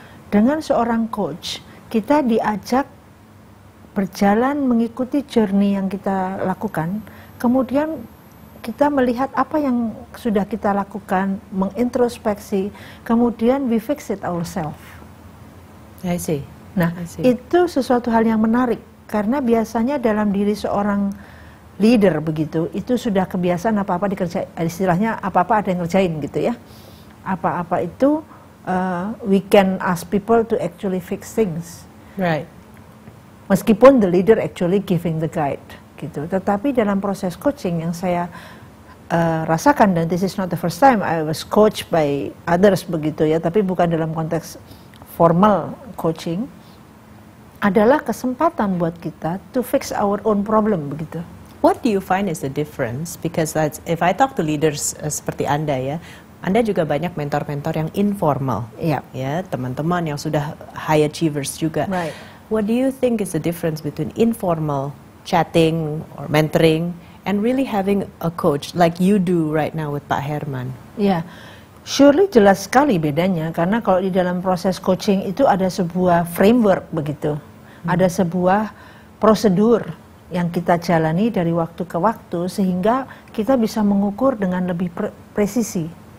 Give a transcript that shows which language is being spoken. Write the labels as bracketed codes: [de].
[id] Dengan seorang coach, kita diajak berjalan mengikuti journey yang kita lakukan, kemudian kita melihat apa yang sudah kita lakukan, mengintrospeksi, kemudian [en] we fix it ourselves. I see. [id] Nah, itu sesuatu hal yang menarik, karena biasanya dalam diri seorang leader begitu, itu sudah kebiasaan apa-apa dikerjain, istilahnya apa-apa ada yang ngerjain gitu ya. Apa-apa itu [en] we can ask people to actually fix things. Right. [id] Meskipun the leader actually giving the guide, gitu. Tetapi dalam proses coaching yang saya rasakan, dan this is not the first time I was coached by others begitu ya, tapi bukan dalam konteks formal coaching, adalah kesempatan buat kita to fix our own problem begitu. [en] What do you find is the difference? Because if I talk to leaders [id] seperti Anda ya, Anda juga banyak mentor-mentor yang informal, ya, teman-teman yang sudah high achievers juga. [en] Right. What do you think is the difference between informal chatting or mentoring and really having a coach like you do right now with Pak Herman? [id] Ya, surely jelas sekali bedanya, karena kalau di dalam proses coaching itu ada sebuah framework begitu, ada sebuah prosedur yang kita jalani dari waktu ke waktu sehingga kita bisa mengukur dengan lebih presisi.